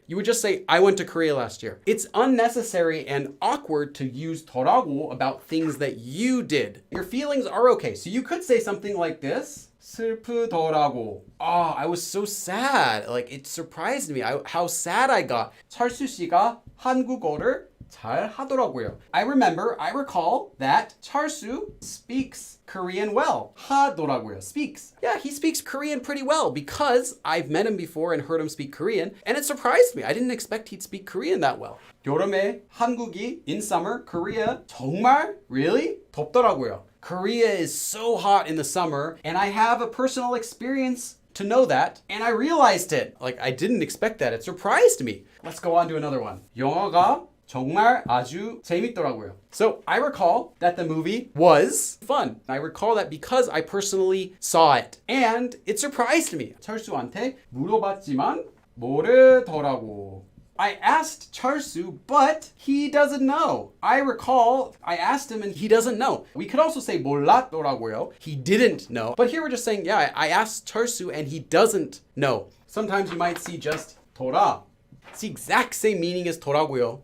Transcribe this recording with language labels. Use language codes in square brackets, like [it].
[en] You would just say, I went to Korea last year. It's unnecessary and awkward to use 더라고 about things that you did. Your feelings are okay. So you could say something like this. [ko] 슬프더라고. [en] I was so sad. Like it surprised me how sad I got. [ko] 철수 씨가 한국어를 잘 하더라고요. [en] I recall that 철수 speaks Korean well. [ko] 하더라고요. Speaks. [en] Yeah, he speaks Korean pretty well because I've met him before and heard him speak Korean, and it surprised me. I didn't expect he'd speak Korean that well. [ko] 여름에 한국이 [en] in summer, Korea [ko] 정말 [en] really [ko] 덥더라고요. [en] Korea is so hot in the summer, and I have a personal experience to know that, and I realized it. Like, I didn't expect that. It surprised me. Let's go on to another one. [ko] 영화가 정말 아주 재밌더라고요. [en] So I recall that the movie was fun. I recall that because I personally saw it, and it surprised me. [ko] 철수한테 물어봤지만 모르더라고. [en] I asked Charsu, but he doesn't know. I recall I asked him and he doesn't know. We could also say 몰랐더라고요. He didn't know. But here we're just saying, yeah, I asked Charsu and he doesn't know. Sometimes you might see just 돌아. It's the exact same meaning as 더라고요.